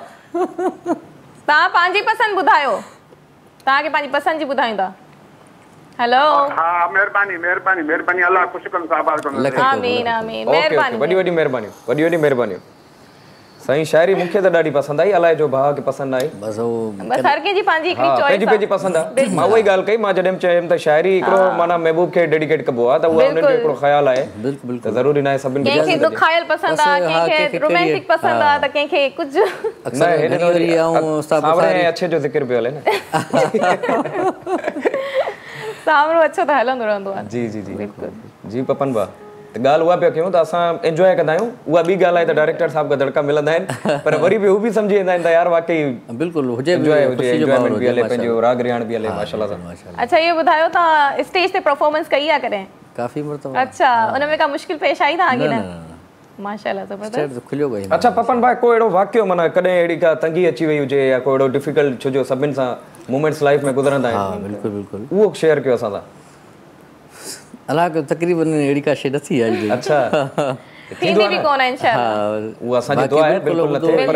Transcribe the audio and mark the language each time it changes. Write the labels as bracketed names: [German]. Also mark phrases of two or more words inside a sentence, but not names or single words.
[Sindhi] तव्हां पंहिंजी पसंदि ॿुधायो। तव्हांखे पंहिंजी पसंदि जी ॿुधायूं था। हेलो हा महिरबानी महिरबानी महिरबानी अल्लाह ख़ुशि कनि साहब। आमीन आमीन महिरबानी वॾी वॾी महिरबानी वॾी वॾी महिरबानी। साईं शायरी मूंखे त ॾाढी पसंदि आई, अलाए जो भाउ खे पसंदि आई। बस वो बस हर कंहिंजी पंहिंजी हिकिड़ी चॉइस पंहिंजी पंहिंजी पसंदि आहे। मां उहा ई ॻाल्हि कई, मां जॾहिं चयुमि त शायरी हिकिड़ो माना महबूब खे डेडिकेट कबो आहे, त उहा उन्हनि जो हिकिड़ो ख़्यालु आहे। बिल्कुलु त ज़रूरी न आहे सभिनि खे कंहिंखे दुखायल पसंदि आहे, कंहिंखे रोमांटिक पसंदि आहे, त कंहिंखे कुझु अक्सर घणी वारी आऊं उस्ताद सावरे अच्छे जो ज़िक्र बि हले न। सावरो अच्छो त हलंदो रहंदो आहे। जी जी जी जी पपन बा त ॻाल्हि उहा पिया कयूं त असां एंजॉय कंदा आहियूं। उहा ॿी ॻाल्हि आहे त डायरेक्टर साहब खां दड़का मिलंदा आहिनि, पर वरी बि हू बि सम्झी वेंदा आहिनि त यार वाकई बिल्कुलु हुजे एंजॉयमेंट बि हले, पंहिंजो राग रियाण बि हले माशाल्लाह सां। अच्छा ये ॿुधायो तव्हां स्टेज ते परफॉर्मेंस कई आहे कॾहिं? काफ़ी मरतबा। अच्छा, उनमें का मुश्किल पेश आई तव्हांखे? न माशाल्लाह ज़बरदस्त। खुलियो गई। अच्छा पपन भाई, कोई अहिड़ो वाक़ियो माना कॾहिं अहिड़ी का तंगी अची वई हुजे या कोई अहिड़ो डिफिकल्ट, छो जो सभिनि सां मोमेंट्स लाइफ में गुज़रंदा आहिनि? बिल्कुलु बिल्कुलु। उहो शेयर कयो असां सां। अलाह तक़रीबन अहिड़ी का शइ नथी आहे। अच्छा थींदी बि कोन आहे इंशाअल्लाह। उहा असांजी दुआ आहे, बिल्कुलु न थिए, पर